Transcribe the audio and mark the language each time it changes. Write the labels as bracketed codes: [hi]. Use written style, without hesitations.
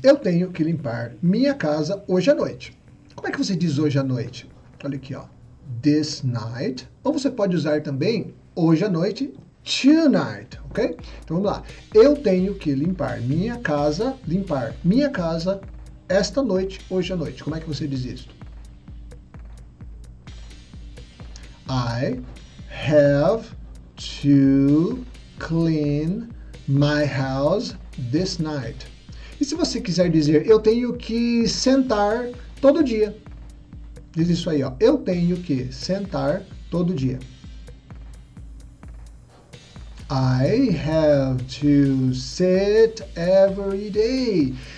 [pt] Eu tenho que limpar minha casa hoje à noite. Como é que você diz hoje à noite? Olha aqui, ó. [en] This night. [pt] Ou você pode usar também hoje à noite, tonight, ok? Então vamos lá. Eu tenho que limpar minha casa esta noite, hoje à noite. Como é que você diz isso? [en] I have to clean my house this night. [pt] E se você quiser dizer, eu tenho que sentar todo dia. Diz isso aí, ó. Eu tenho que sentar todo dia. [en] I have to sit every day.